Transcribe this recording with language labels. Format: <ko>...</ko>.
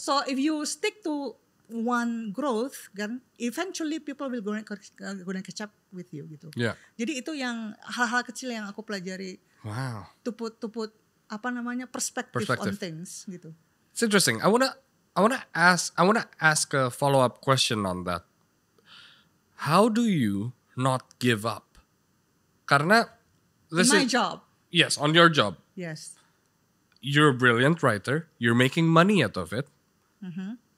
<en>So if you stick to one growth</en> <id>kan,</id> <en>eventually people will gonna catch up with you gitu. Yeah.</en> <id>Jadi itu yang hal-hal kecil yang aku pelajari.</id> <en>Wow. To put</en> <id>apa namanya</id> <en>perspective on things gitu. It's interesting. I wanna ask a follow-up question on that. How do you not give up?</en> <id>Karena</id> <en>this is my job. Yes, on your job. Yes. You're a brilliant writer. You're making money out of it. Mm-hmm.</en>